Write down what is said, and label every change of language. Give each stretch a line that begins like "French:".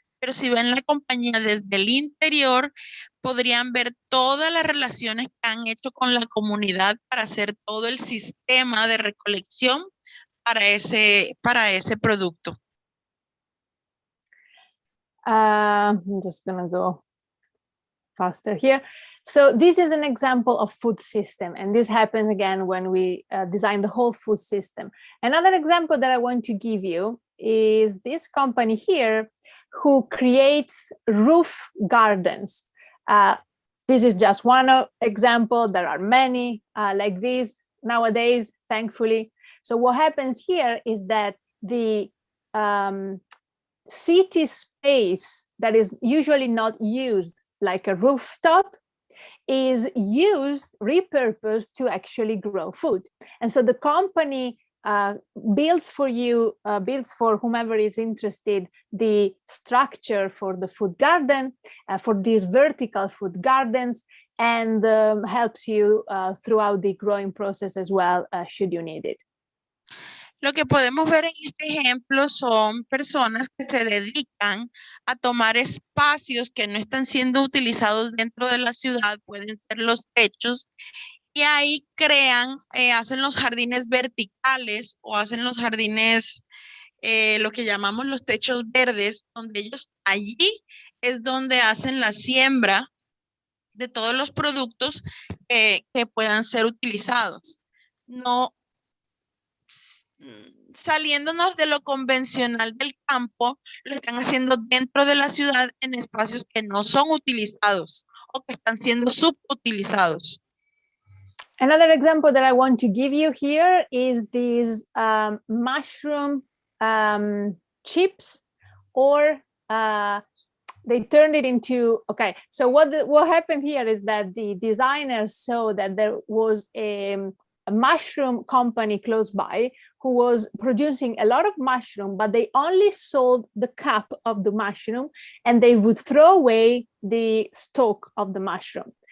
Spanish: Pero si ven la compañía desde el interior, podrían ver todas las relaciones que han hecho con la comunidad para hacer todo el sistema de recolección para ese producto.
English: I'm just going to go faster here. So this is an example of food system, and this happens again when we design the whole food system. Another example that I want to give you is this company here who creates roof gardens. This is just one example. There are many like this nowadays, thankfully. So what happens here is that the city space that is usually not used like a rooftop is repurposed to actually grow food. And so the company builds for whomever is interested, the structure for the food garden, for these vertical food gardens, and helps you throughout the growing process as well, should you need it.
Spanish: Lo que podemos ver en este ejemplo son personas que se dedican a tomar espacios que no están siendo utilizados dentro de la ciudad, pueden ser los techos, y ahí crean, hacen los jardines verticales o hacen los jardines, lo que llamamos los techos verdes, donde ellos allí es donde hacen la siembra de todos los productos que puedan ser utilizados. No saliéndonos de lo convencional del campo, lo están haciendo dentro de la ciudad en espacios que no son utilizados o que están siendo subutilizados.
English: Another example that I want to give you here is these mushroom chips, or they turned it into, okay, so what happened here is that the designers saw that there was a mushroom company close by who was producing a lot of mushroom, but they only sold the cup of the mushroom and they would throw away the stalk of the mushroom.